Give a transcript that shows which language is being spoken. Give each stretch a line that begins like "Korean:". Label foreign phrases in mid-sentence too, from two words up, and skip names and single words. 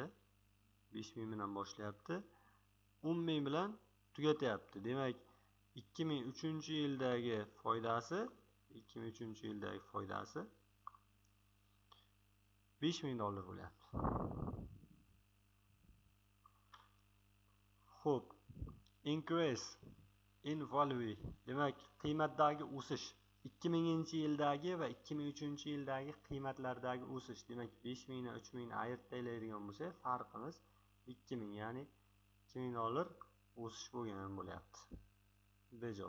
Uzbek: 5000 bilan boshlayapti. 10000 bilan tugatyapti. Demak, 2003-yildagi foydasi 5000 dollar bo'lyapti. Xo'p,
English: increase in value,
Uzbek: demak qiymatdagi o'sish 2000-yildagi va 2003-yildagi qiymatlardagi o'sish. Demak, 5000 dan 3000 ni ayirib bo'lsak, farqimiz 2000, ya'ni 2000 dollar o'sish bo'lgan bo'lyapti. Bejo.